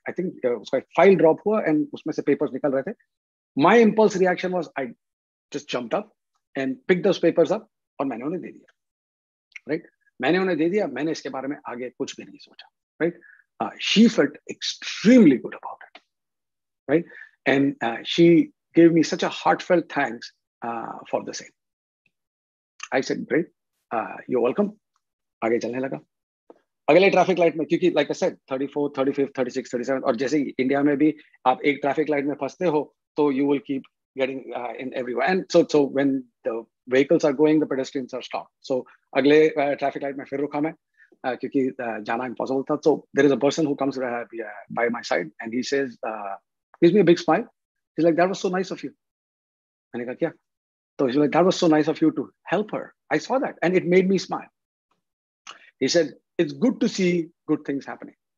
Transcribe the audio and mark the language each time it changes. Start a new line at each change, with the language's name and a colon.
English: I think उसका file drop हुआ and
Hindi: उसमें से पेपर्स निकल रहे थे.
English: my impulse reaction was I just jumped up and pick those papers up
Hindi: और मैंने उन्हें दे दिया,
English: right?
Hindi: मैंने उन्हें दे दिया, मैंने इसके बारे में आगे कुछ भी नहीं सोचा, right?
English: She felt extremely good about it, right? And she gave me such a heartfelt thanks for the same. I said, great, you're welcome.
Hindi: आगे चलने लगा. अगले ट्रैफिक लाइट में, क्योंकि
English: like I said 34, 35, 36, 37,
Hindi: और जैसे इंडिया में भी आप एक ट्रैफिक लाइट में फंसते हो तो
English: You will keep getting in everywhere, and so when the vehicles are going, the pedestrians are stopped.
Hindi: So अगले ट्रैफिक लाइट में फिर रुका मैं, क्योंकि जाना impossible था.
English: So there is a person who comes by my side and he says, gives me a big smile. He's like, that was so nice of you.
Hindi: मैंने कहा क्या?
English: So he's like, that was so nice of you to help her. I saw that and it made me smile. He said, it's good to see good things happening.